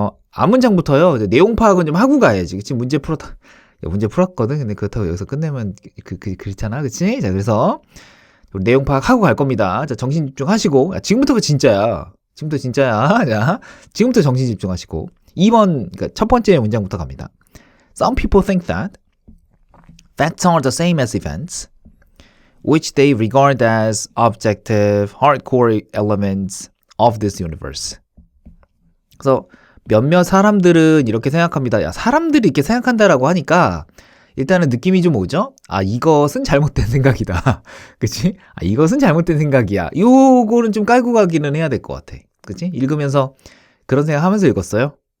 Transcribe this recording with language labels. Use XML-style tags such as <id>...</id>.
<ko>앞문장부터요 내용 파악은 좀 하고 가야지. 그치? 문제 풀었거든. 근데 그렇다고 여기서 끝내면 그렇잖아. 그치? 자, 그래서 내용 파악하고 갈 겁니다. 자, 정신 집중하시고. 지금부터가 진짜야. 지금부터 진짜야. 자, 지금부터 정신 집중하시고. 2번, 그러니까 첫 번째 문장부터 갑니다.</ko> <en>Some people think that facts are the same as events, which they regard as objective, hardcore elements of this universe.</en> <ko>그래서 몇몇 사람들은 이렇게 생각합니다. 야, 사람들이 이렇게 생각한다라고 하니까 일단은 느낌이 좀 오죠? 이것은 잘못된 생각이다. 그치? 이것은 잘못된 생각이야. 요거는 좀 깔고 가기는 해야 될 것 같아. 그치? 읽으면서 그런 생각 하면서 읽었어요.</ko>